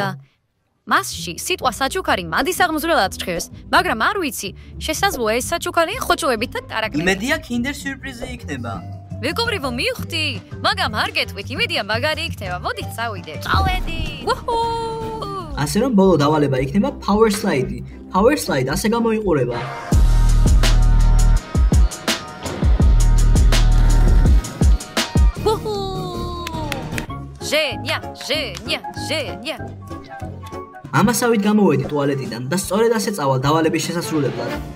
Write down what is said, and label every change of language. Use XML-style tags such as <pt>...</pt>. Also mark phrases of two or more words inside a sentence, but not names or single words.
<ka>მასში სიტყვა საჩუქარი მადის აღმზრდელად ჭრევს, მაგრამ არ ვიცი, შესაძლოა ეს საჩუქარი ხოჭოებით და ტარაკნებით. იმედია კინდერ სიურპრიზი იქნება. მეგობრებო, მივხვდი, მაგრამ არ გეტყვით, იმედია მაგარი იქნება. მოდით წავიდეთ. წავედით. ასე რომ ბოლო დავალება იქნება</ka> <en>power slide. Power slide</en> <ka>ასე გამოიყურება. ჟენია. ამასავით გამოვედი ტუალეტიდან და სწორედ ასე წავალ დავალების შესასრულებლად.</ka>